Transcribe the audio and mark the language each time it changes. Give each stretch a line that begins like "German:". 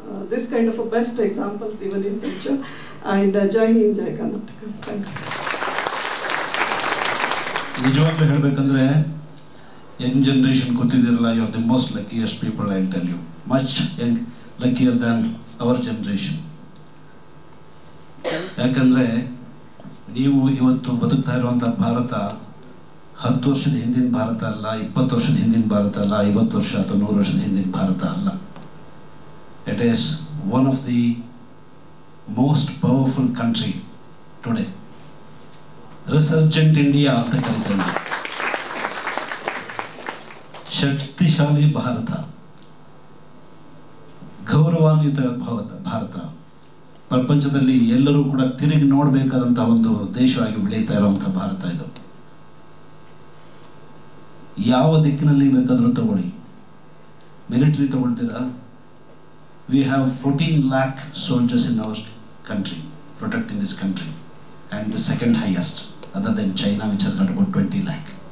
English: this kind of a best examples even in future. And Jai Hind, Jai Karnataka. Thank you.
Kannada: ನಿಜವಾಗ್ಲೂ ಹೇಳಬೇಕಂದ್ರೆ Young generation ಕೂತಿದ್ದೀರಲ್ಲ,
English: You are the most luckiest people, I tell you, much young luckier than our generation.
Kannada: ಯಾಕಂದರೆ ನೀವು ಇವತ್ತು ಬದುಕ್ತಾ ಇರುವಂಥ ಭಾರತ 10 ವರ್ಷದ ಹಿಂದಿನ ಭಾರತ ಅಲ್ಲ, 20 ವರ್ಷದ ಹಿಂದಿನ ಭಾರತ ಅಲ್ಲ, 50 ವರ್ಷ ಅಥವಾ 100 ವರ್ಷದ ಹಿಂದಿನ ಭಾರತ ಅಲ್ಲ.
English: It is one of the most powerful country today.
Kannada: ರಿಸರ್ಜೆಂಟ್ India ಅಂತ ಕರೀತಾರೆ. ಶಕ್ತಿಶಾಲಿ ಭಾರತ, ಗೌರವಾನ್ವಿತ ಭಾರತ, ಪ್ರಪಂಚದಲ್ಲಿ ಎಲ್ಲರೂ ಕೂಡ ತಿರುಗಿ ನೋಡಬೇಕಾದಂಥ ಒಂದು ದೇಶವಾಗಿ ಬೆಳೀತಾ ಇರುವಂಥ ಭಾರತ ಇದು. ಯಾವ ದಿಕ್ಕಿನಲ್ಲಿ ಬೇಕಾದರೂ ತಗೊಳ್ಳಿ, military ತಗೊಳ್ತೀರಾ,
English: We have 14 lakh soldiers in our country, protecting this country, and the second highest other than China, which has got about 20 lakh.